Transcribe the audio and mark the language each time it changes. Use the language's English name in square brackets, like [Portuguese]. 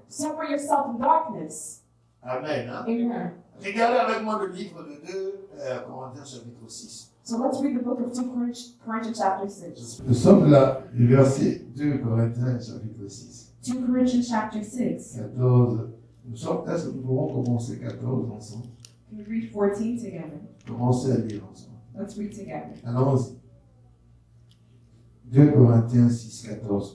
[English] Separate yourself in darkness. Amen. Hein? Amen. [French] Regardez avec moi le livre de 2 Corinthiens chapitre 6. [English] So let's read the book of 2 Corinthians chapter 6. [French] Nous sommes là, du verset 2 Corinthiens chapitre 6. [English] 2 Corinthians chapter 6. 14. [French] Est-ce que nous pourrons commencer 14 ensemble? [English] Can we read 14 together? [French] Commencez à lire ensemble. [English] Let's read together. [French] Allons-y. 2 Corinthiens 6, 14.